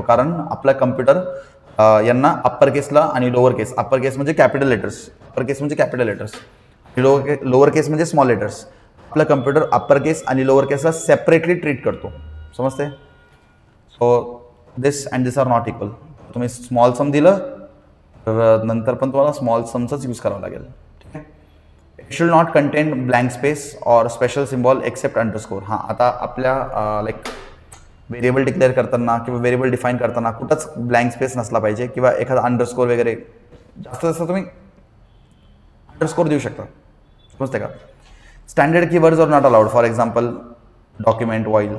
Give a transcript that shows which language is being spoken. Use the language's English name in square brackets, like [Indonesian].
[Marathi] कारण आपला कम्प्युटर यांना अप्पर केसला आणि लोअर केस, अप्पर केस म्हणजे कॅपिटल लेटर्स, अप्पर केस म्हणजे कॅपिटल लेटर्स, लोअर केस म्हणजे स्मॉल लेटर्स. आपला कम्प्युटर अप्पर केस आणि लोअर केसला सेपरेटली ट्रीट करतो. समजते. [English] So this and this are not equal. [Marathi] तुम्ही स्मॉल सम दिलं तर नंतर पण तुम्हाला स्मॉल समचाच यूज करावं लागेल. ठीक आहे. [English] It should not contain blank space or special symbol except underscore. [Marathi] हां, आता आपल्या लाईक व्हेरिएबल डिक्लेअर करताना किंवा व्हेरिएबल डिफाईन करताना कुठंच ब्लँक स्पेस नसला पाहिजे किंवा एखादा अंडरस्कोर वगैरे. जास्त जास्त तुम्ही अंडरस्कोर देऊ शकता. समजते का. [English] Standard keywords are not allowed. For example document, while.